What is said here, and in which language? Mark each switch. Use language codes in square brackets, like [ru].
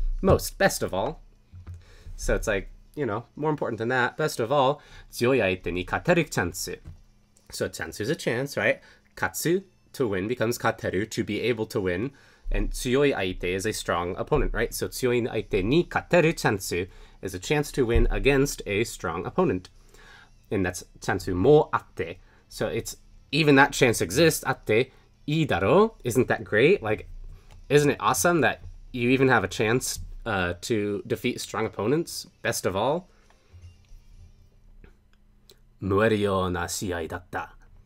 [en] Most, best of all. So it's like, you know, more important than that, best of all, [ja] 強い相手に勝てるチャンス. [en] So chance is a chance, right? Katsu, to win, becomes kateru, to be able to win. And 強い相手 is a strong opponent, right? So [ja] 強い相手に勝てるチャンス [en] is a chance to win against a strong opponent. And that's [ja] チャンスもあって. [en] So it's, even that chance exists, [ja] あって、いいだろ? [en] Isn't that great? Like, isn't it awesome that you even have a chance to defeat strong opponents, best of all? [ja] 燃えるような試合だった.